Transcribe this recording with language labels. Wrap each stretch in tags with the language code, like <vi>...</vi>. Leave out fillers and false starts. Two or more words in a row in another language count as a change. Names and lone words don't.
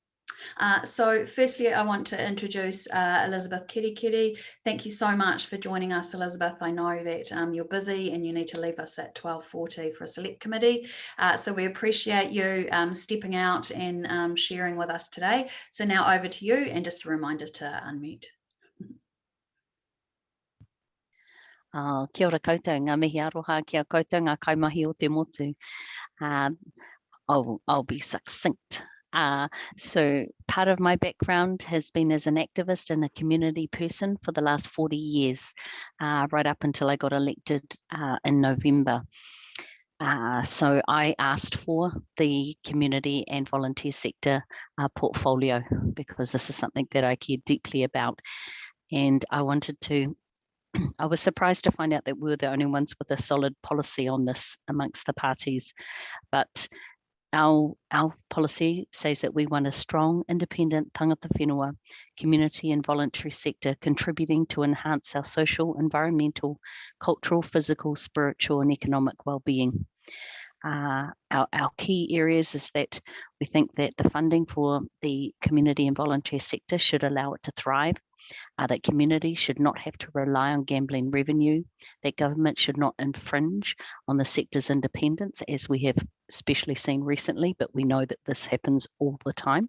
<en>So firstly, I want to introduce Elizabeth Kerekere. Thank you so much for joining us, Elizabeth. I know that you're busy and you need to leave us at 12:40 for a select committee. So we appreciate you stepping out and sharing with us today. So now over to you, and just a reminder to unmute.</en> <mi>Kia ora koutou, ngā mihi aroha kia koutou, ngā kaimahi o te motu.</mi> <en>I'll be succinct. So part of my background has been as an activist and a community person for the last 40 years, right up until I got elected in November. So I asked for the community and volunteer sector portfolio because this is something that I care deeply about. And I was surprised to find out that we were the only ones with a solid policy on this amongst the parties. But our policy says that we want a strong, independent</en> <mi>tangata whenua,</mi> <en>community and voluntary sector contributing to enhance our social, environmental, cultural, physical, spiritual and economic well-being. Our key areas is that we think that the funding for the community and voluntary sector should allow it to thrive, that communities should not have to rely on gambling revenue, that government should not infringe on the sector's independence, as we have especially seen recently, but we know that this happens all the time.</en>